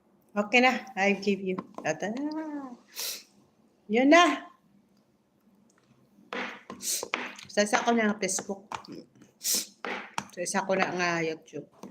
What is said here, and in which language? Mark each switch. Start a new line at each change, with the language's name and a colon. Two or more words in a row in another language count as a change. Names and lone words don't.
Filipino: Okay na.
English: I give you. Tata.
Filipino: Yun na. Sa isa ko na ang Facebook. Sa isa ko na nga YouTube.